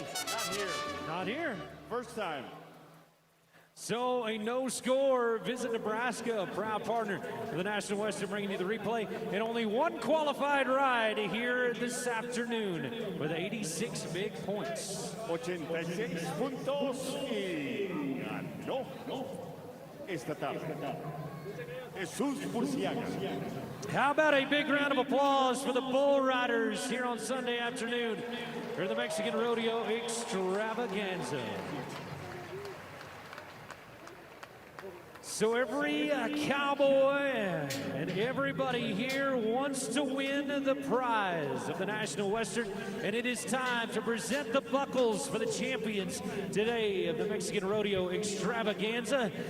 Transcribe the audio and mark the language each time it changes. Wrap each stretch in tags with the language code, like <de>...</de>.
<en>Not here. Not here. First time. So a no score. Visit Nebraska, a proud partner of the National Western, bringing you the replay. And only one qualified ride here this afternoon with 86 big points.</en> <es>86 puntos y ganó esta tarde. Jesús Burciaga.</es> <en>How about a big round of applause for the bull riders here on Sunday afternoon for the Mexican Rodeo Extravaganza. So every cowboy and everybody here wants to win the prize of the National Western, and it is time to present the buckles for the champions today of the Mexican Rodeo Extravaganza.</en>